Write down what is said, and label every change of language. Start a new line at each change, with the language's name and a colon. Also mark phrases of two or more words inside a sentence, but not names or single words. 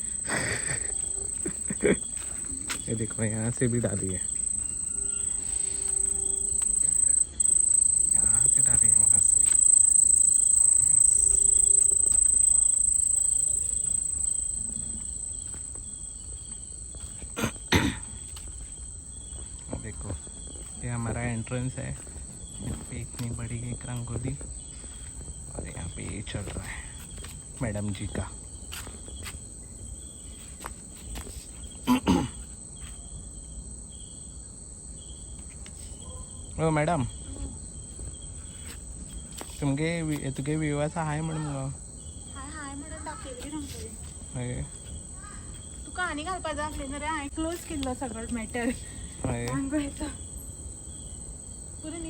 Hindi: ये देखो यहाँ से भी डाली है यहाँ से डाली है वहाँ से देखो ये हमारा एंट्रेंस है यहाँ पे इतनी बड़ी एक रंगोली और यहाँ पे ये चल रहा है मैडम जी का।
Konkani: ओ मॅडम तुगे विवाचा हाय म्हणून मग हाय म्हणून दाखयली रंगोली हय तुका आनी घालपा जाय आसलें रे हांवें क्लोज केल्लो सगळो मॅटर हय रंगोळीचो पुरो न्ही